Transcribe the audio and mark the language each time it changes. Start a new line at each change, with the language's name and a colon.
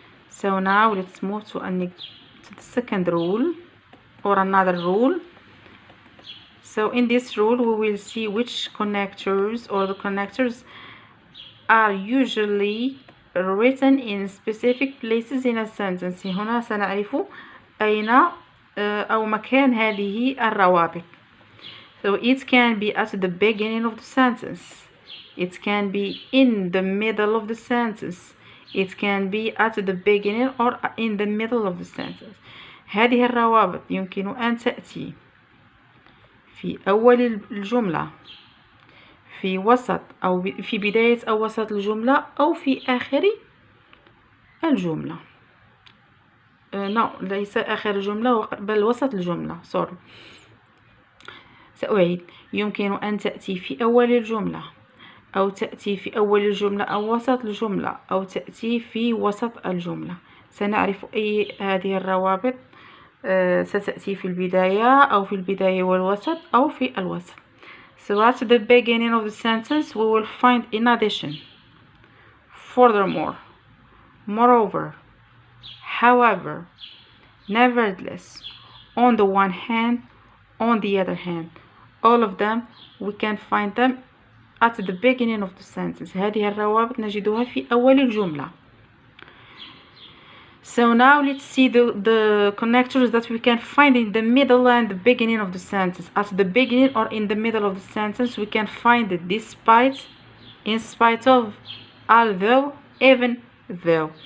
English: So now let's move to the second rule or another rule. So in this rule we will see which connectors or the connectors are usually written in specific places in a sentence.
Arabic: هنا سنعرف أين أو مكان هذه الروابط.
English: So it can be at the beginning of the sentence. It can be in the middle of the sentence. It can be at the beginning or in the middle of the sentence.
Arabic: هذه الروابط يمكن أن تأتي في أول الجملة، في وسط أو في بداية أو وسط الجملة أو في آخر الجملة. ليس آخر الجملة بل وسط الجملة. سأعيد. يمكن أن تأتي في أول الجملة أو تأتي في أول الجملة أو وسط الجملة أو تأتي في وسط الجملة. سنعرف أي هذه الروابط ستأتي في البداية أو في البداية والوسط أو في الوسط.
English: So at the beginning of the sentence we will find in addition, furthermore, moreover, however, nevertheless, on the one hand, on the other hand. All of them we can find them at the beginning of the sentence.
Arabic: هذه الروابط نجدها في أول الجملة.
English: So now let's see the connectors that we can find in the middle and the beginning of the sentence. At the beginning or in the middle of the sentence we can find the despite, in spite of, although, even though.